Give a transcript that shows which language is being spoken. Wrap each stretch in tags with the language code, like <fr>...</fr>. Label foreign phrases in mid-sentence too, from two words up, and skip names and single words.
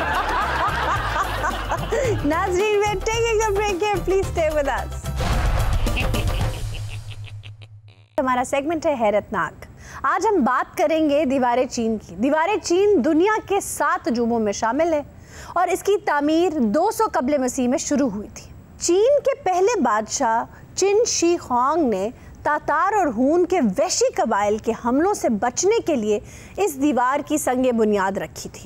<ur>नाज़रीन,</ur> <en>we are taking a break here. Please stay with us.</en> <ur>ہمارا سیگمنٹ ہے حیرت ناک. آج ہم بات کریں گے دیوارِ چین کی۔ دیوارِ چین دنیا کے 7 عجوبوں میں شامل ہے اور اس کی تعمیر 200 قبل مسیح میں شروع ہوئی تھی. چین کے پہلے بادشاہ چن شی ہوانگ نے تاتار اور ہن کے وحشی قبائل کے حملوں سے بچنے کے لیے اس دیوار کی سنگِ بنیاد رکھی تھی.</ur>